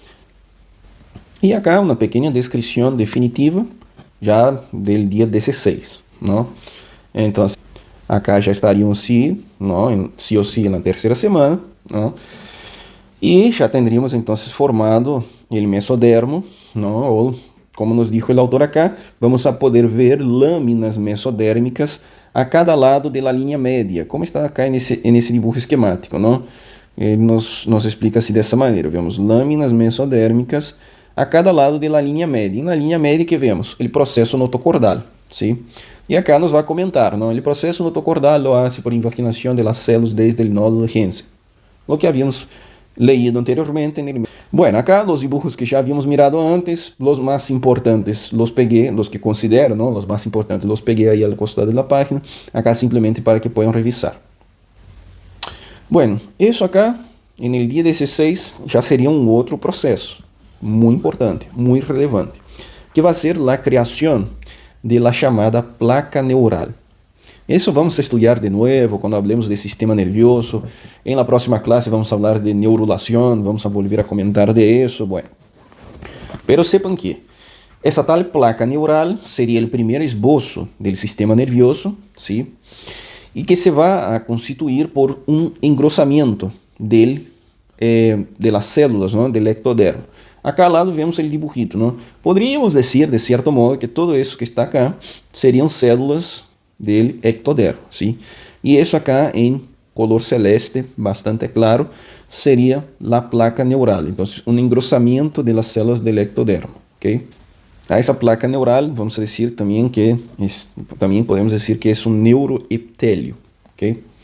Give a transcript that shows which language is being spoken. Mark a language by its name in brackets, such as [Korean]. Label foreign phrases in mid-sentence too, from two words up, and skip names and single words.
[Portuguese] E acá uma pequena descrição definitiva já do dia 16. Não? Então, acá já estaríamos sí ou sí na terceira semana. Não? E já teríamos então formado o mesodermo, não? Ou [Spanish] como nos dijo el autor acá, vamos a poder ver [Portuguese] lâminas mesodérmicas a cada lado da linha média, como está acá nesse [Spanish] dibujo esquemático, [Portuguese] não? Ele nos explica assim dessa maneira. Vemos lâminas mesodérmicas a cada lado da linha média. E na linha média que vemos o processo notocordal, sim? E acá nos vai comentar, não? O processo notocordal [Spanish] lo hace por invaginação de las células desde el nódulo de Hensen. Lo que havíamos leído anteriormente. Bueno, acá los dibujos que ya habíamos mirado antes, los más importantes los pegué, los que considero, ¿no? Los más importantes los pegué ahí al costado de la página, acá simplemente para que puedan revisar. Bueno, isso acá, en el día 16, [Portuguese] já seria um outro processo, muito importante, muito relevante, que vai ser a criação [Spanish] de la [Portuguese] chamada placa neural. Isso vamos estudar de novo quando [Spanish] hablemos de sistema nervioso. [Portuguese] Em la próxima classe vamos falar de neurulação, [Spanish] vamos volver a comentar [Portuguese] de isso. [Spanish] Bueno, pero sepan que [Portuguese] essa tal placa neural seria o primeiro esboço do sistema nervioso, ¿sí? E que se vai a constituir por um engrossamento [Spanish] de las células, ¿no? Del ectodermo. [Portuguese] Acá ao lado vemos o dibujito, ¿no? Poderíamos dizer, de certo modo, que todo isso que está acá seriam [Spanish] células del ectodermo, ¿sí? Y eso acá en color celeste, bastante claro, sería la placa neural. Entonces, un engrosamiento de las células del ectodermo, ¿ok? A esa placa neural, vamos a decir también que, también podemos decir que es un neuroepitelio, ¿ok?